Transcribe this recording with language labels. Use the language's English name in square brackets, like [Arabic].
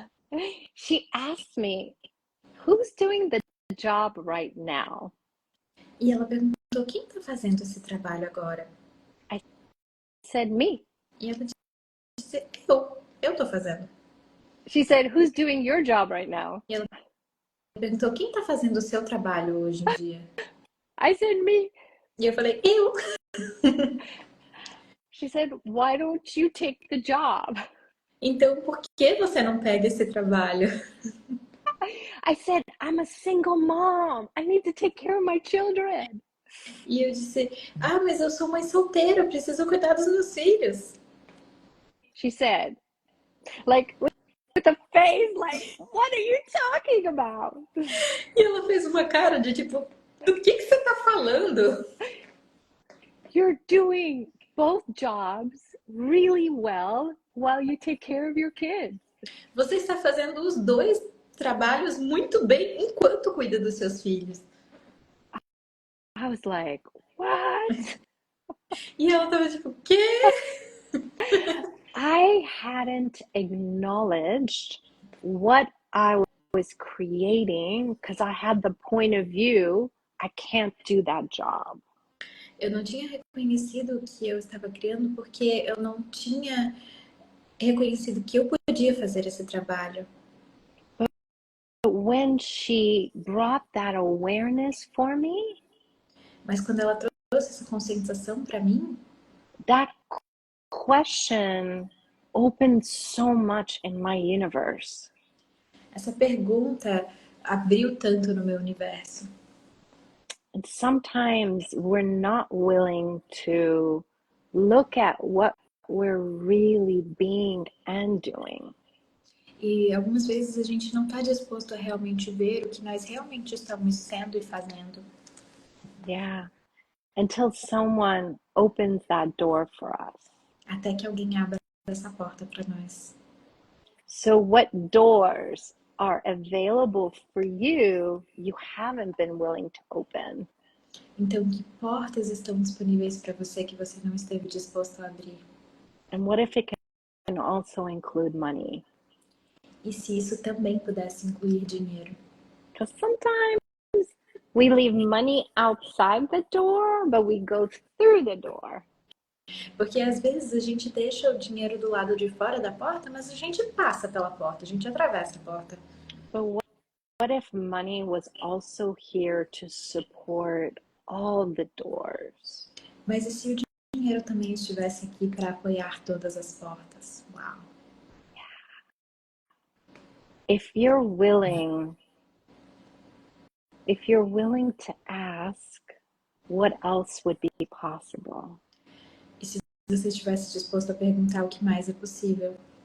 [English] And she asked me, who's doing the job right now? [Portuguese] E ela perguntou, quem está fazendo esse trabalho agora? [English] I said, me. [Portuguese] E ela disse, eu estou fazendo. [English] She said, who's doing your job right now? [Portuguese] E ela perguntou, quem está fazendo o seu trabalho hoje em dia? [English] I said, me. [Portuguese] E eu falei, eu. [English] She said, why don't you take the job? [Portuguese] Então, por que você não pega esse trabalho? [English] I said, I'm a single mom. I need to take care of my children. [Portuguese] E eu disse, mas eu sou mãe solteira, eu preciso cuidar dos meus filhos. [English] She said, like, with a face like, what are you talking about? [Portuguese] E ela fez uma cara de tipo, Do que você tá falando? [English] You're doing both jobs really well while you take care of your kids. [Portuguese] Você está fazendo os dois trabalhos muito bem enquanto cuida dos seus filhos. [English] I was like, what? [Portuguese] E ela tava tipo, quê? [English] I hadn't acknowledged what I was creating because I had the point of view, I can't do that job. [Portuguese] Eu não tinha reconhecido o que eu estava criando porque eu não tinha reconhecido que eu podia fazer esse trabalho. [English] But when she brought that awareness for me, [Portuguese] Mas quando ela trouxe essa conscientização para mim, [English] that question opened so much in my universe. [Portuguese] essa pergunta abriu tanto no meu universo. [English] And sometimes we're not willing to look at what we're really being and doing. [Portuguese] E algumas vezes a gente não está disposto a realmente ver o que nós realmente estamos sendo e fazendo. [English] Yeah. Until someone opens that door for us. [Portuguese] Até que alguém abra essa porta para nós. [English] So, what doors are available for you, you haven't been willing to open? [Portuguese] Então, que portas estão disponíveis para você que você não esteve disposto a abrir? [English] And what if it can also include money? [Portuguese] E se isso também pudesse incluir dinheiro? [English] Because sometimes we leave money outside the door, but we go through the door. [Portuguese] Porque às vezes a gente deixa o dinheiro do lado de fora da porta, mas a gente passa pela porta, a gente atravessa a porta. [English] But what if money was also here to support all the doors? [Portuguese] Mas e se o dinheiro também estivesse aqui para apoiar todas as portas? Uau! [English] If you're willing to ask, what else would be possible? [Portuguese] E se você estivesse disposto a perguntar o que mais é possível?